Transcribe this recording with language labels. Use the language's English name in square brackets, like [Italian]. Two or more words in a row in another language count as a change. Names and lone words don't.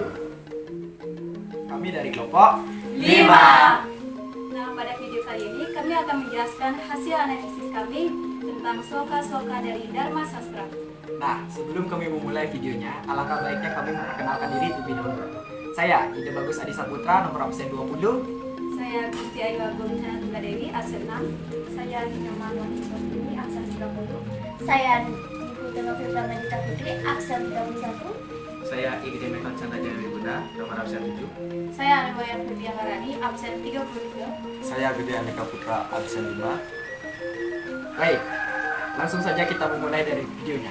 [Indonesian] Kami dari kelompok 5. Nah, pada video kali ini kami akan menjelaskan hasil analisis kami tentang sloka-sloka dari Dharma Sastra. Nah, sebelum kami memulai videonya, alangkah baiknya kami memperkenalkan diri lebih dahulu. Saya, Ida Bagus Adi Saputra, nomor absen 20. Saya Gusti Ayu Agung Canatungga Dewi, absen 6. Saya Nina Marwan Iswastini, absen 30. Saya Ibu Tengah Firman Nagita Putri, absen 31. Saya Igede Mekon Chandra Jawi Bunda, nomor absen 7. Saya Anoboyan Putri Marani, absen 33. Saya Gede Aneka Putra, absen 5. Baik, langsung saja kita memulai dari videonya.